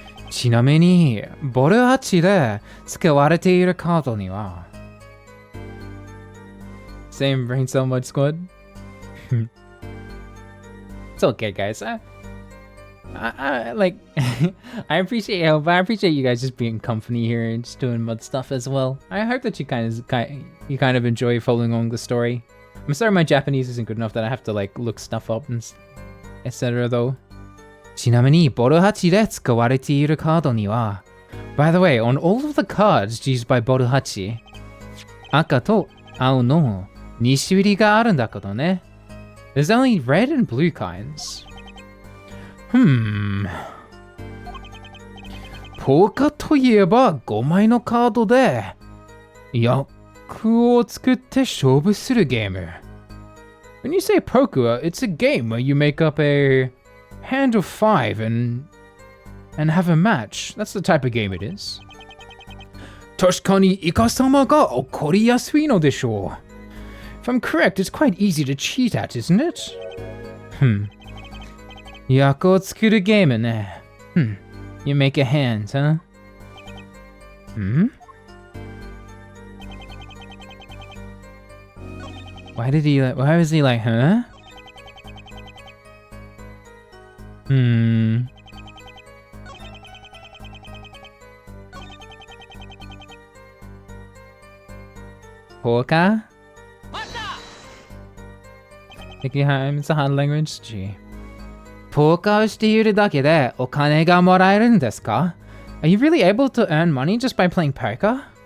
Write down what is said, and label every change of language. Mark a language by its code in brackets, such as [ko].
[ja] ちなみに、ボル8で使われているカードには [en] Same brain cell mode squad. It's okay, guys. I like I appreciate you guys just being company here and just doing mud stuff as well. I hope that you kind of enjoy following along the story. I'm sorry my Japanese isn't good enough that I have to like look stuff up and etc. though. [ja] ちなみに、ボル8で使われているカードには [en] By the way, on all of the cards used by [ja] ボル8、赤と青の2種類があるんだけどね。 [en] There's only red and blue kinds. [ja] ポーカーといえば5枚のカードで役を作って勝負するゲーム。 [en] When you say poker, it's a game where you make up a hand of 5 and have a match. That's the type of game it is. [ja] 確かにイカ様が起こりやすいのでしょう。 [en] If I'm correct, it's quite easy to cheat at, isn't it? [ja] 役を作るゲームね。 [en] You make a hand, huh? Why was he like, huh? Poker? It's a hard language. Gee. [ja] ポーカーをしているだけでお金がもらえるんですか? [en] Are you really able to earn money just by playing poker?